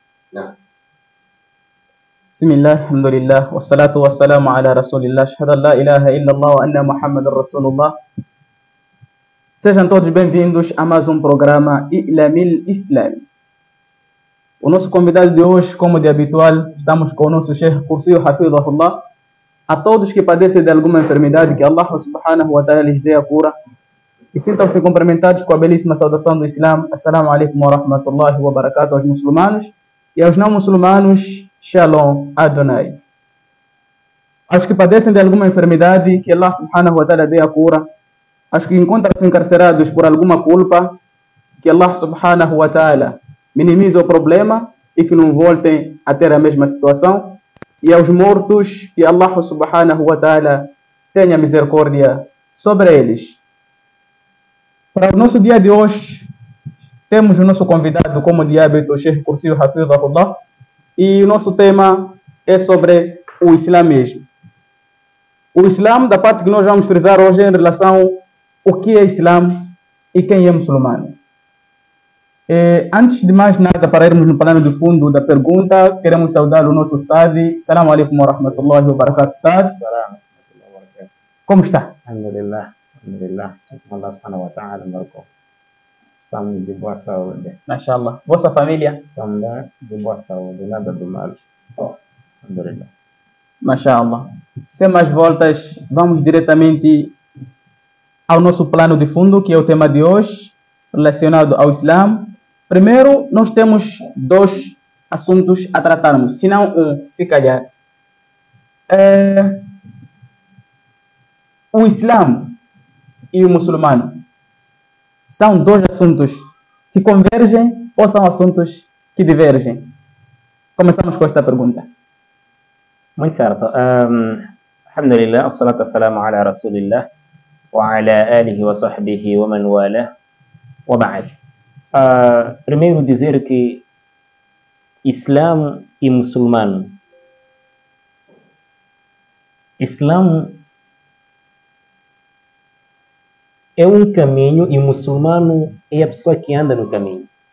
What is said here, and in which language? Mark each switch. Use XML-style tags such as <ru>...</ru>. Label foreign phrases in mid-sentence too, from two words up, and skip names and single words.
<ar>بسم الله الحمد لله والصلاة والسلام على رسول الله أشهد أن لا إله إلا الله وأن محمد رسول الله.</ar> <pt>Sejam todos bem-vindos a mais um programa Ilamil Islam. O nosso convidado de hoje, como de habitual, estamos com o nosso Sheikh Kursi Hafidhahullah. A todos que padecem de alguma enfermidade, que Allah</pt> <ar>سبحانه وتعالى</ar> <pt>lhes dê a cura. E sintam-se cumprimentados com a belíssima saudação do Islam.</pt> <ar>السلام عليكم ورحمة الله وبركاته</ar> <pt>aos muçulmanos. E aos não muçulmanos,</pt> <he>שלום אדוני.</he> <pt>Aos que padecem de alguma enfermidade, que Allah</pt> <ar>سبحانه وتعالى</ar> <pt>dê a cura. Aos que encontram-se encarcerados por alguma culpa, que Allah</pt> <ar>سبحانه وتعالى</ar> <pt>minimize o problema e que não voltem a ter a mesma situação. E aos mortos, que Allah</pt> <ar>سبحانه وتعالى</ar> <pt>tenha misericórdia sobre eles. Para o nosso dia de hoje, temos o nosso convidado, como de hábito, o Sheikh Kursi Hafidhahullah. E o nosso tema é sobre o islamismo. O Islã, da parte que nós vamos frisar hoje, é em relação ao que é Islã e quem é muçulmano. Antes de mais nada, para irmos no plano de fundo da pergunta, queremos saudar o nosso Ustad.</pt> <ar>السلام عليكم ورحمة الله وبركاته، أستاذ.</ar> <pt>Como está?</pt> <ar>الحمد لله، الحمد لله. الله سبحانه وتعالى marcou.</ar> <pt>Estamos de boa saúde. Mashallah. Vossa família? Estamos de boa saúde, nada do mal. Alhamdulillah. Mashallah. Sem mais voltas, vamos diretamente ao nosso plano de fundo, que é o tema de hoje, relacionado ao Islã. Primeiro, nós temos dois assuntos a tratarmos, se não um, se calhar. O Islã e o muçulmano são dois assuntos que convergem ou são assuntos que divergem? Começamos com esta pergunta. Muito certo.</pt> <ar>الحمد لله، والصلاة والسلام على رسول الله وعلى آله وصحبه ومن والاه وبعد.</ar> <pt>Primeiro dizer que Islã e muçulmano. Islã é um caminho e o muçulmano é a pessoa que anda no caminho.</pt>